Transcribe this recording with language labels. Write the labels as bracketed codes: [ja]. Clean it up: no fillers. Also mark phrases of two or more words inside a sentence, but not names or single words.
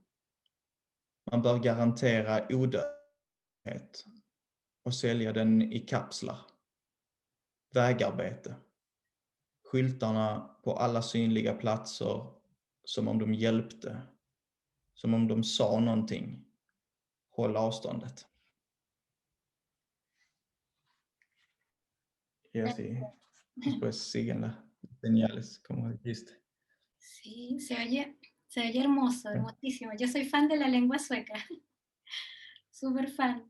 [sv] Man bör garantera odödlighet och sälja den i kapslar. Vägarbete. Skyltarna på alla synliga platser som om de hjälpte. Som om de sa någonting. Håll avståndet. [es] Y así, después siguen las señales, como dijiste. Sí, se oye hermoso, hermosísimo. Yo soy fan de la lengua sueca, súper fan.